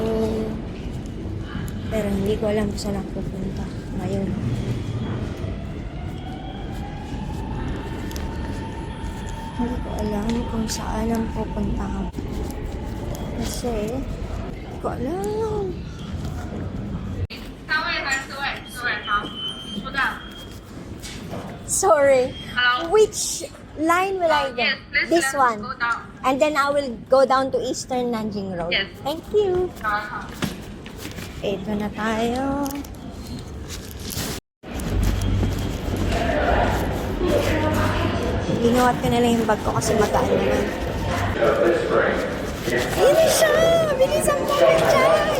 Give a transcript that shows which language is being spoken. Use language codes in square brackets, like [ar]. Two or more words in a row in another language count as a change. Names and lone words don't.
[tl] Pero hindi ko alam kung saan ako pupunta ngayon. Hindi ko alam kung saan ang pupunta ako. Kasi, hindi ko alam. [zh] 3 位还是4位？4位，好，收到。 [en] Sorry. Hello. Which line will I get? Yes, please This let us one. go down. And then I will go down to Eastern Nanjing Road. Yes. Thank you. Welcome. [tl] Ito na tayo. Linuwat ko na lang yung bag ko kasi magaan naman. Ayun na siya! Bilisan mo, Jai!